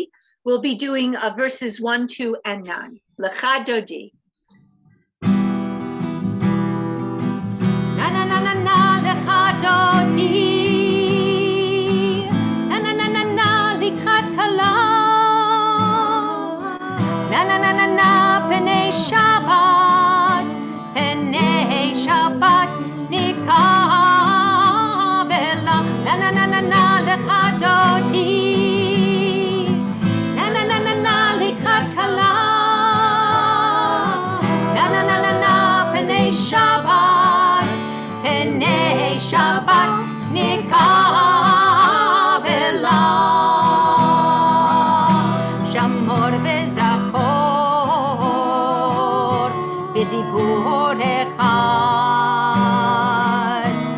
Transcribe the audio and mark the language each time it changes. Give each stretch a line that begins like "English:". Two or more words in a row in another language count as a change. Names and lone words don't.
English: We'll be doing verses 1, 2, and 9.
Hebrew: לכה דודי. Na na na na na לכה דודי. Na na na na na לקראת כלה. Na na na na na פני שבת. פני שבת. Nikabela, na na na na na לכה דודי, na na na na na לקראת כלה, na na na na na פני שבת, פני שבת נקבלה, שמור וזכור בדיבור אחד.